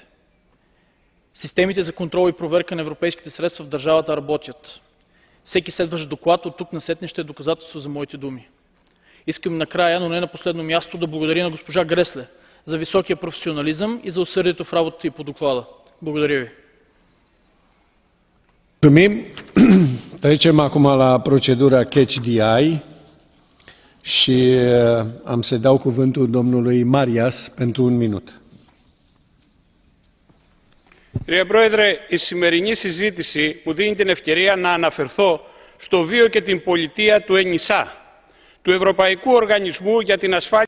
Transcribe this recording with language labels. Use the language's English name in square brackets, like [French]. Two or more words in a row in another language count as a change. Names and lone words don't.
[Bulgarian] Системите за контрол и проверка на европейските средства в държавата работят. Всеки следващ доклад от тук насетне ще е доказателство за моите думи. Искам накрая, но не на последно място, да благодаря на госпожа Гресле за високия професионализъм и за усърдието в работата и по доклада. Благодаря ви. [Romanian] Mulțumim. Trecem acum la procedura [English] Catch the Eye [Romanian] și am să dau cuvântul domnului Marias pentru 1 minut. [Greek] Κύριε Πρόεδρε, η σημερινή συζήτηση μου δίνει την ευκαιρία να αναφερθώ στο βίο και την πολιτεία του ΕΝΙΣΑ, του Ευρωπαϊκού Οργανισμού για την Ασφάλεια